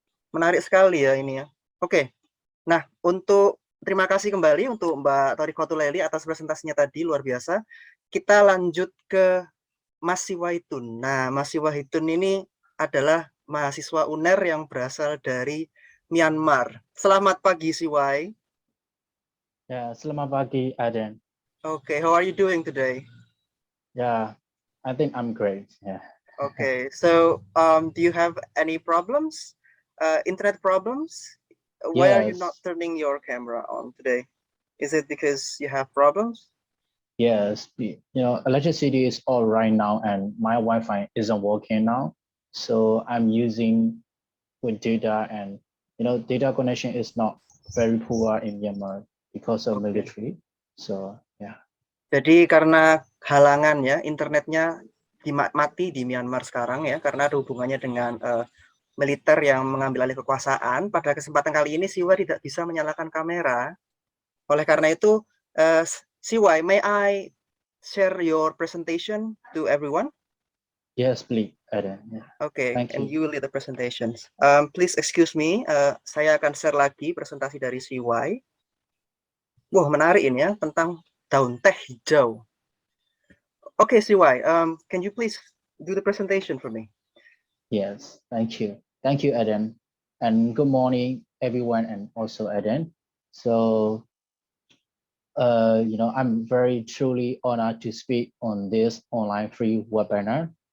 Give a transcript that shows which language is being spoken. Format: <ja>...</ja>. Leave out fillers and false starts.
<id>Menarik sekali ya ini ya. Oke. Nah, terima kasih kembali untuk Mbak Toriko Tuleli atas presentasinya tadi, luar biasa. Kita lanjut ke Mas Siwaitun. Nah, Mas Siwaitun ini adalah mahasiswa UNER yang berasal dari Myanmar. Selamat pagi, Siwai. Ya, selamat pagi, Aden.</id> <en>Okay, how are you doing today? Yeah, I think I'm great. Yeah. Okay, so do you have any problems? Internet problems? Why are you not Yes. turning your camera on today? Is it because you have problems? Yes, electricity is all right now, and my Wi-Fi isn't working now. So I'm using with data, and data connection is not very poor in Myanmar because of Okay. military. So yeah.</en> <id>Jadi karena halangan ya, internetnya mati di Myanmar sekarang ya, karena ada hubungannya dengan militer yang mengambil alih kekuasaan. Pada kesempatan kali ini Siwa tidak bisa menyalakan kamera.</id> <en>Oleh karena itu, Siwa, may I share your presentation to everyone? Yes, please, Aden. Yeah. Okay, Thank and you will lead the presentations.</en> <id>Please excuse me, saya akan share lagi presentasi dari Siwa. Wah, menarik ini ya, tentang daun teh hijau.</id> <en>Okay, Siwa, can you please do the presentation for me? Yes, thank you. Thank you, Eden. And good morning, everyone, and also Eden. So, I'm very truly honored to speak on this online free webinar.</en>